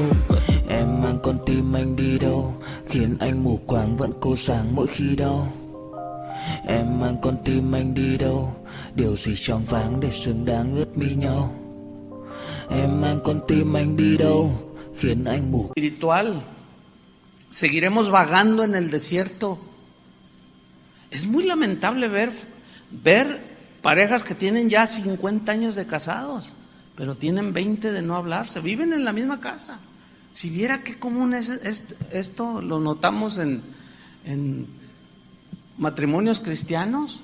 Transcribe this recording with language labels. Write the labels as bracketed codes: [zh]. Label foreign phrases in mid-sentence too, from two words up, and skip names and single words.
[vi] Em mang con tim anh đi đâu, khiến anh mù quáng vẫn cố sáng mỗi khi đau. Em mang con tim anh đi đâu, điều gì choáng váng để xứng đáng ướt mi nhau. Em mang con tim anh đi đâu, khiến anh mù. [es] Espiritual. Seguiremos vagando en el desierto. Es muy lamentable ver parejas que tienen ya 50 años de casados, pero tienen 20 de no hablarse, viven en la misma casa. Si viera qué común es esto, lo notamos en matrimonios cristianos.